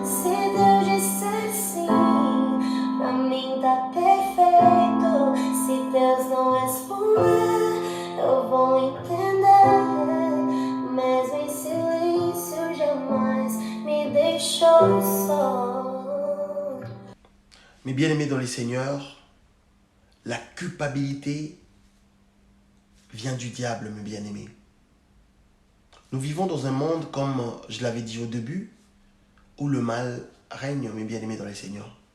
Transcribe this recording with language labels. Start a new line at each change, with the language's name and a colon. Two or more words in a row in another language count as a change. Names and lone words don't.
Portuguese: Se Deus disser sim, pra mim tá perfeito. Se Deus não responder, eu vou entender. Mesmo em silêncio, jamais me deixou só.
French: Mes bien-aimés dans les Seigneurs, la culpabilité vient du diable, mes bien-aimés. Nous vivons dans un monde, comme je l'avais dit au début, où le mal règne, mes bien-aimés dans les Seigneurs.